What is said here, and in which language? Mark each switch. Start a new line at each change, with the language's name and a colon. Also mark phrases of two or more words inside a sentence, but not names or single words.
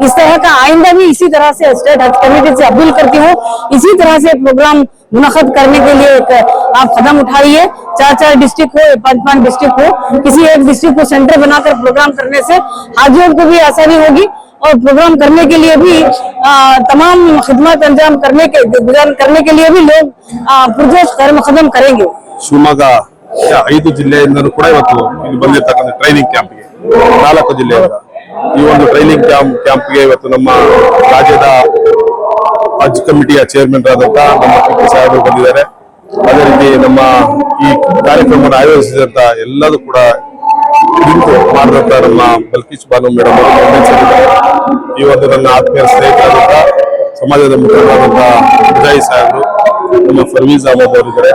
Hindi: इस तरह का आइंदा भी इसी तरह से स्टेट हज कमेटी से अपील करती हूँ, इसी तरह से प्रोग्राम मुनक़द करने के लिए आप कदम उठाइए। 4 डिस्ट्रिक्ट हो, 5 डिस्ट्रिक्ट हो, किसी एक डिस्ट्रिक्ट को सेंटर बनाकर प्रोग्राम करने से हाजियों को भी आसानी होगी और प्रोग्राम करने के लिए भी तमाम खिदमत अंजाम करने के लिए भी लोग पुरजोश कदम करेंगे।
Kannada: ಶಿವಮೊಗ್ಗ 5 ಜಿಲ್ಲೆಯಿಂದಲೂ ಕೂಡ ಇವತ್ತು ಇಲ್ಲಿ ಬಂದಿರತಕ್ಕಂಥ
English: training camp
Kannada: 4 ಜಿಲ್ಲೆಯಿಂದ ಈ ಒಂದು
English: training camp
Kannada: ಇವತ್ತು ನಮ್ಮ ರಾಜ್ಯದ ಹಜ್
English: committee chairman
Kannada: ಆದಂತ ನಮ್ಮ ಟಿಪ್ಪು ಸಾಹೇಬರು ಬಂದಿದ್ದಾರೆ. ಅದೇ ರೀತಿ ನಮ್ಮ ಈ ಕಾರ್ಯಕ್ರಮವನ್ನು ಆಯೋಜಿಸಿದಂತ ಎಲ್ಲದೂ ಕೂಡ ಮಾಡಿದಂತ ನಮ್ಮ ಬಲ್ಕೀಶ್ ಬಾನು ಮೇಡಮ್ ಅವರು, ಈ ಒಂದು ನನ್ನ ಆತ್ಮೀಯ ಸ್ನೇಹಿತರಾದಂತ ಸಮಾಜದ ಮುಖಂಡರಾದಂತ ವಿಜಯ್ ಸಾಹೇಬರು, ನಮ್ಮ ಫರ್ವೀಜ್ ಅಹಮದ್ ಅವರಿದ್ದಾರೆ.